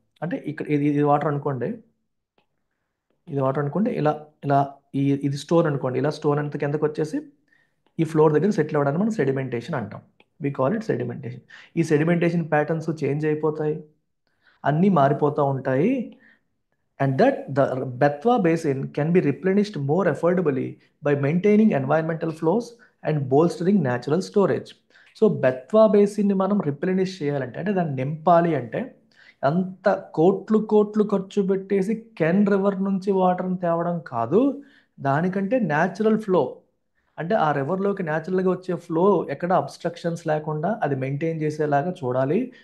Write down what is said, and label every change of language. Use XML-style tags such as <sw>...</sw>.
<te>అంటే ఇక్కడ ఇది వాటర్ అనుకోండి, ఇలా ఇలా ఇది స్టోన్ అనుకోండి, ఇలా స్టోన్ అంత కిందకు వచ్చేసి ఈ ఫ్లోర్ దగ్గర సెటిల్ అవ్వడానికి మనం సెడిమెంటేషన్ అంటాం.</te> <en>We call it sedimentation.</en> <te>ఈ సెడిమెంటేషన్ ప్యాటర్న్స్ చేంజ్ అయిపోతాయి, అన్నీ మారిపోతూ ఉంటాయి.</te> <en>And that the Betwa basin can be replenished more affordably by maintaining environmental flows and bolstering natural storage.</en> <te>So Betwa బేసిన్ని మనం రిప్లెనిష్ చేయాలంటే, అంటే దాన్ని నింపాలి అంటే, అంత కోట్లు కోట్లు ఖర్చు పెట్టేసి కెన్ రివర్ నుంచి వాటర్ని తేవడం కాదు. దానికంటే న్యాచురల్ ఫ్లో, అంటే ఆ రివర్లోకి న్యాచురల్గా వచ్చే ఫ్లో ఎక్కడ అబ్స్ట్రక్షన్స్ లేకుండా అది మెయింటైన్ చేసేలాగా చూడాలి.</te>